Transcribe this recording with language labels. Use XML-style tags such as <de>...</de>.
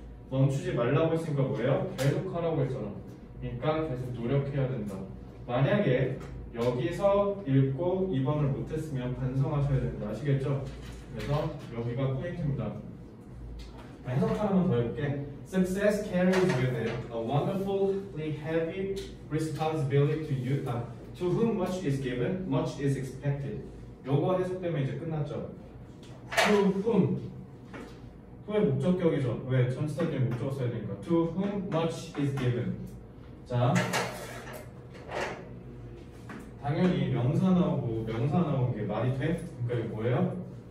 <ko>멈추지 말라고 했으니까 뭐예요? 계속 하라고 했잖아. 그러니까 계속 노력해야 된다. 만약에 여기서 읽고 2번을 못했으면 반성하셔야 된다. 아시겠죠? 그래서 여기가 포인트입니다. 해석 하나만 더 해볼게.</ko> <en>Success carries with it a wonderfully heavy responsibility to whom much is given, much is expected.</en> <ko>요거 해석되면 이제 끝났죠.</ko> <en>To whom.</en> <ko>to의 목적격이죠. 왜? 전치사 뒤에 목적어 써야 되니까.</ko> <en>To whom much is given.</en> <ko>자, 당연히 명사 나오고 명사 나오는 게 말이 돼? 그러니까 이거 뭐예요?</ko>